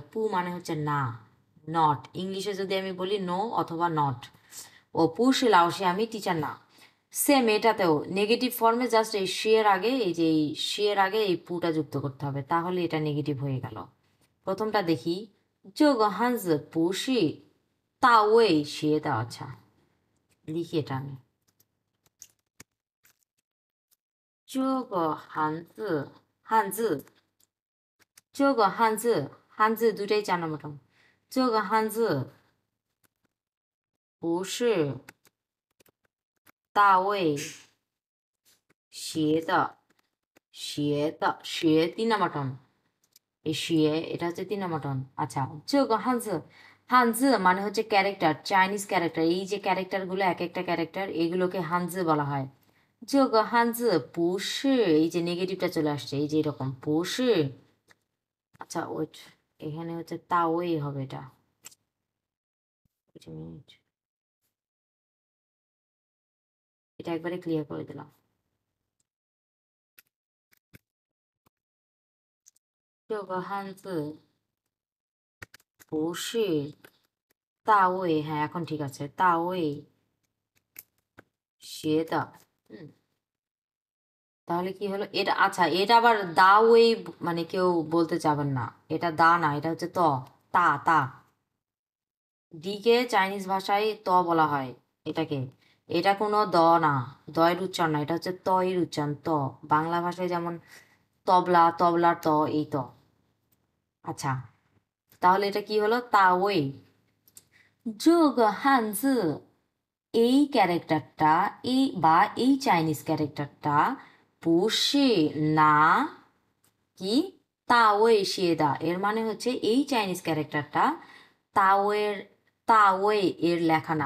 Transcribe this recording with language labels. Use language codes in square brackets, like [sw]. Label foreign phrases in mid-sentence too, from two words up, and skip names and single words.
[bn] পু মানে হচ্ছে না, নট। ইংলিশে যদি আমি বলি নো অথবা নট, [zh] 我不是老师 [bn] আমি টিচার না। সেম এটাতেও নেগেটিভ ফর্মে জাস্ট এই সে এর আগে এই যে এই সে এর আগে এই পুটা যুক্ত করতে হবে, তাহলে এটা নেগেটিভ হয়ে গেল। প্রথমটা দেখি, [zh] 这个汉字不是大卫写的。 [bn] আচ্ছা লিখি এটা আমি, [zh] 这个汉字 [bn] দুটাই 4 নম্বর টার্ম। [zh] 这个汉字不是大卫写的，学 [bn] 3 নম্বর টার্ম। এই শিয়ে এটা হচ্ছে 3 নম্বর টন। আচ্ছা, [zh] 这个汉字 [bn] মানে হচ্ছে ক্যারেক্টার, [en] Chinese character. [bn] এই যে ক্যারেক্টারগুলো এক একটা ক্যারেক্টার, এগুলোকে হানজি বলা হয়। [zh] 这个汉字不是, [bn] এই যে নেগেটিভটা চলে আসছে এই যে এরকম 不是। আচ্ছা ওয়েট, এখানে হচ্ছে তাওই হবে এটা। [en] Wait a minute, [bn] এটা একবারে ক্লিয়ার করে দিলাম। [zh] 这个汉字不是大卫, [bn] হ্যাঁ এখন ঠিক আছে, [zh] 大卫学的। [bn] হুম, তাহলে কি হলো এটা। আচ্ছা এটা আবার দা ওয়ে মানে কেউ বলতে চাবেন না, এটা দা না, এটা হচ্ছে ত, তা তা। ডিকে চাইনিজ ভাষায় ত বলা হয় এটাকে, এটা কোনো দ না, দয়ের উচ্চারণ না, এটা হচ্ছে ত এর উচ্চারণ ত। বাংলা ভাষায় যেমন তবলা, তবলার ত, এই ত। আচ্ছা তাহলে এটা কি হলো, তা ওই। [zh] 这个汉字, [bn] এই ক্যারেক্টারটা, এই বা এই চাইনিজ ক্যারেক্টারটা 不是 না কি [zh] 大卫写的, [bn] এর মানে হচ্ছে এই চাইনিজ ক্যারেক্টারটা তাওয়ের, তাওয়ে এর লেখা না।